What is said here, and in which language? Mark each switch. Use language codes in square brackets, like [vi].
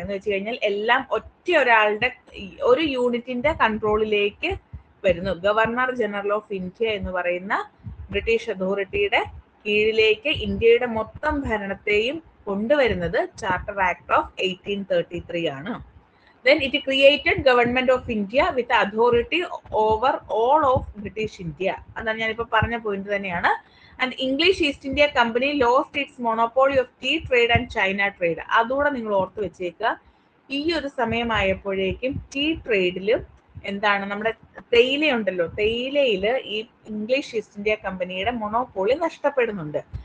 [ml] എന്ന് വെച്ച് കഴിഞ്ഞാൽ എല്ലാം ഒറ്റ ഒരാളുടെ ഒരു യൂണിറ്റിന്റെ കൺട്രോളിലേക്ക് വരുന്നു. ഗവർണർ ജനറൽ ഓഫ് ഇന്ത്യ എന്ന് പറയുന്ന ബ്രിട്ടീഷ് അതോറിറ്റിയുടെ കീഴിലേക്ക് ഇന്ത്യയുടെ മൊത്തം ഭരണത്തെയും കൊണ്ടുവരുന്നത് ചാർട്ടർ ആക്ട് ഓഫ് 1833 ആണ്. [en] Then it created government of India with authority over all of British India. [ml] അതാണ് ഞാനിപ്പോൾ പറഞ്ഞ പോയിന്റ് തന്നെയാണ്. [en] And English East India company lost its monopoly of tea trade and China trade. [ml] അതുകൂടെ നിങ്ങൾ ഓർത്ത് വെച്ചേക്കുക. ഈ ഒരു സമയമായപ്പോഴേക്കും ടീ ട്രേഡിലും എന്താണ് നമ്മുടെ തേയില ഉണ്ടല്ലോ, തേയിലയിൽ ഈ ഇംഗ്ലീഷ് ഈസ്റ്റ് ഇന്ത്യ കമ്പനിയുടെ മൊണോപോളി നഷ്ടപ്പെടുന്നുണ്ട്.